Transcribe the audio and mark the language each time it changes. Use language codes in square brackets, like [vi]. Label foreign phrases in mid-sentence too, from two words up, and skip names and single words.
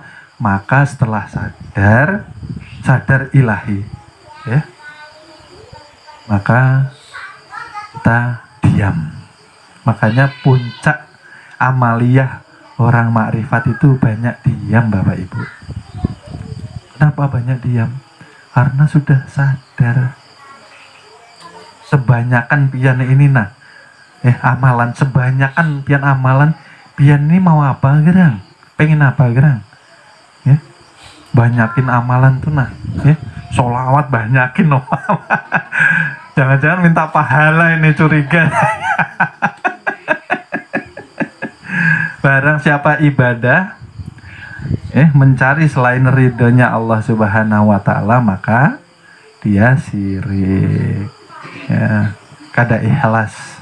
[id] Maka setelah sadar ilahi, ya, maka kita diam. Makanya puncak amaliyah orang makrifat itu banyak diam, Bapak Ibu. Kenapa banyak diam? Karena sudah sadar. [bjn] Sebanyakan pian ini amalan, sebanyakan pian amalan, pian ini mau apa gerang? Pengen apa gerang? [id] Ya, banyakin amalan tuh ya, sholawat banyakin loh. Jangan-jangan minta pahala ini, curiga. Barang siapa ibadah mencari selain ridhonya Allah [ar] Subhanahu wa Ta'ala, [id] maka dia syirik, ya, kada ikhlas.